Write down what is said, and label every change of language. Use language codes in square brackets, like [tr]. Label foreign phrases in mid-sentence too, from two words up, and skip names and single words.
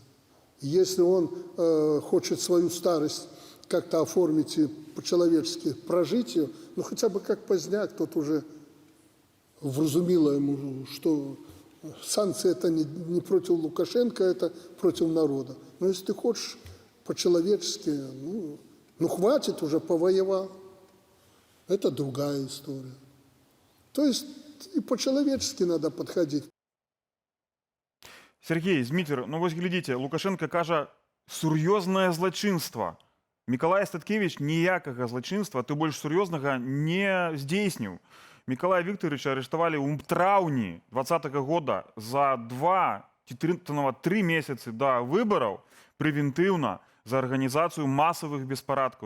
[ru] Если он хочет свою старость как-то оформить и по-человечески прожить ее, ну хотя бы как Поздняк, тот уже вразумило ему, что санкции это не против Лукашенко, это против народа. Но если ты хочешь по-человечески, ну хватит уже, повоевал. Это другая история. То есть и по-человечески надо подходить. [be] Сергей, Змітер, ну вось глядзіце, Лукашенко кажа, сур'ёзнае злачынства. Мікалай Статкевич ніякага злачынства, ты больш сур'ёзнага не здзейсніў. Мікалая Вікторовича арыштавалі ў траўні 2020 года за 2-3 месяцы да выбараў прэвентыўна за арганізацыю масавых беспарадкаў.